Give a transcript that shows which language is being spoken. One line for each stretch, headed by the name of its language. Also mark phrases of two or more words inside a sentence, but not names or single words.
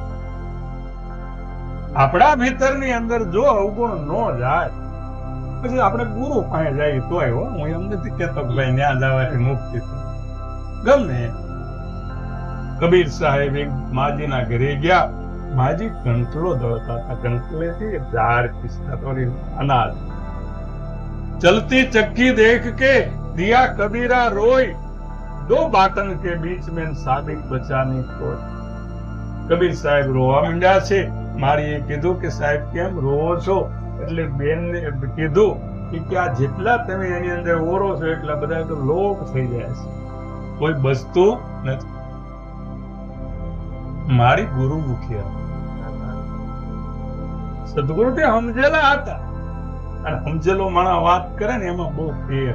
Gujarati: આપણા ભીતરની અંદર જો અવગુણ ન જાય પછી આપણે ગુરુ પાસે જાય તો આવ્યો. હું એમ નથી કેતો કે ભાઈ ન્યા જવાથી મુક્તિ ગમે. કબીર સાહેબ એક માજીના ઘરે ગયા. માજી કંટલો દળતા હતા, કંટલેથી ઝાડ પીસતા થોડી અનાજ.
Hindi: चलती चक्की देख के दिया कबीरा रोई, 2 बाटन के बीच में साबिक बचानी कोई.
Gujarati: કબીર સાહેબ રોવા માંડ્યા છે. મારીએ કીધું કે સાહેબ કેમ રોવો છો? એટલે બેનને કીધું કે આ જેટલા તમે એની અંદર ઓરો છો એટલા બધા તો લોપ થઈ જાય છે, કોઈ બચતું નથી. મારી ગુરુ મુખી સદગુરુ તે સમજેલા હતા, અને સમજેલો માણસ વાત કરે ને એમાં બહુ ફેર.